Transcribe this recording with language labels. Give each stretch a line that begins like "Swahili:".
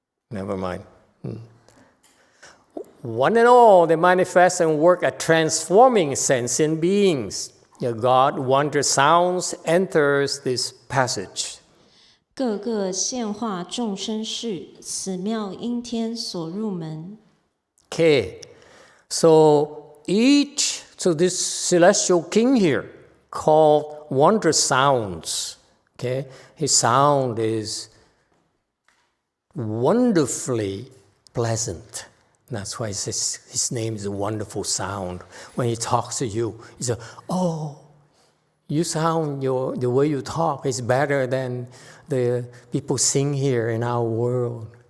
English: Never mind. One and all, they manifest and work at transforming sentient beings. God, wonder sounds, enters this passage.
Chinese: 各个现化众生事，此妙因天所入门。
English: Okay, so this celestial king here, called Wonder Sounds, okay, his sound is wonderfully pleasant. That's why his name is a wonderful sound. When he talks to you, he says, oh, you sound, the way you talk is better than the people sing here in our world.